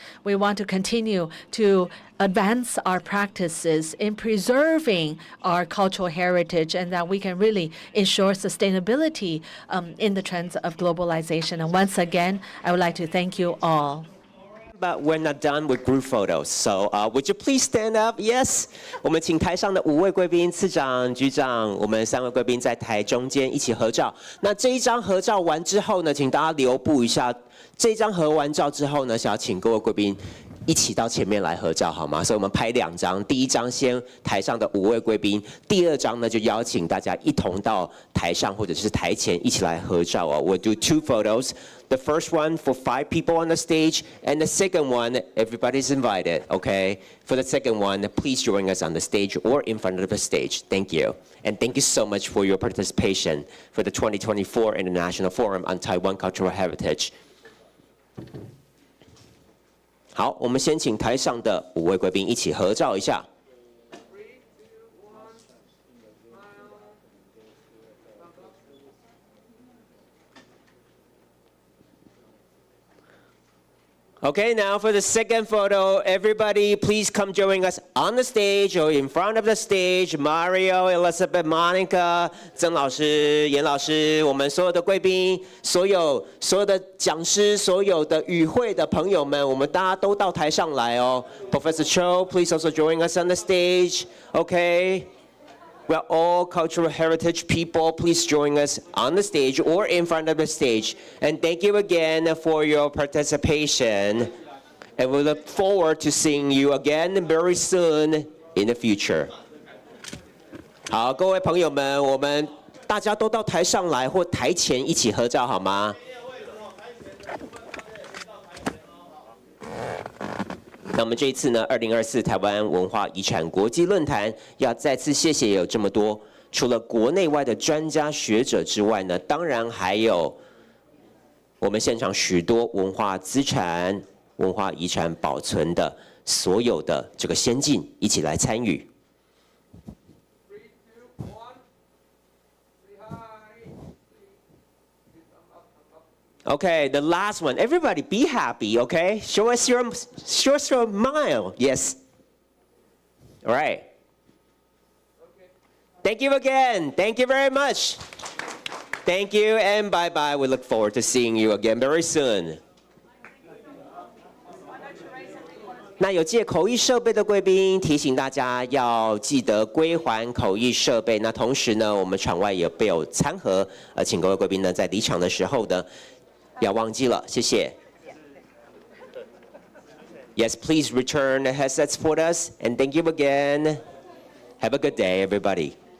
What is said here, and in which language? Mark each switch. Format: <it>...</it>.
<en>We want to continue to advance our practices in preserving our cultural heritage and that we can really ensure sustainability in the trends of globalization. And once again, I would like to thank you all. But we're not done with group photos. So would you please stand up? Yes.</en> <zh>我们请台上的5位贵宾，次长、局长，我们3位贵宾在台中间一起合照。那这一张合照完之后呢，请大家留步一下。这张合完照之后呢，想要请各位贵宾一起到前面来合照好吗？所以我们拍2张，第一张先台上的5位贵宾，第2张呢就邀请大家一同到台上或者是台前一起来合照哦。</zh> <en>We'll do 2 photos. The first one for 5 people on the stage, and the second one, everybody's invited, okay? For the second one, please join us on the stage or in front of the stage. Thank you. And thank you so much for your participation for the 2024 International Forum on Taiwan Cultural Heritage.</en> <zh>好，我们先请台上的5位贵宾一起合照一下。</zh> <en>Okay, now for the second photo, everybody please come join us on the stage or in front of the stage.</en> <zh>Mario, Elizabeth, Monica, 曾老师、严老师，我们所有的贵宾，所有的讲师，所有的与会的朋友们，我们大家都到台上来哦。</zh> <en>Professor Cho, please also join us on the stage. Okay. We're all cultural heritage people. Please join us on the stage or in front of the stage. And thank you again for your participation. And we look forward to seeing you again very soon in the future.</en> <zh>好，各位朋友们，我们大家都到台上来或台前一起合照好吗？那我们这一次呢，2024台湾文化遗产国际论坛要再次谢谢有这么多，除了国内外的专家学者之外呢，当然还有我们现场许多文化资产、文化遗产保存的所有的这个先进一起来参与。</zh> <en>Okay, the last one. Everybody be happy, okay? Show us your smile. Yes. All right. Thank you again. Thank you very much. Thank you and bye-bye. We look forward to seeing you again very soon.</en> <zh>那有借口译设备的贵宾提醒大家要记得归还口译设备。那同时呢，我们场外也备有餐盒，请各位贵宾呢在离场的时候呢。不要忘记了，谢谢。</zh> <en>Yes, please return the headsets for us, and thank you again. Have a good day, everybody.</en>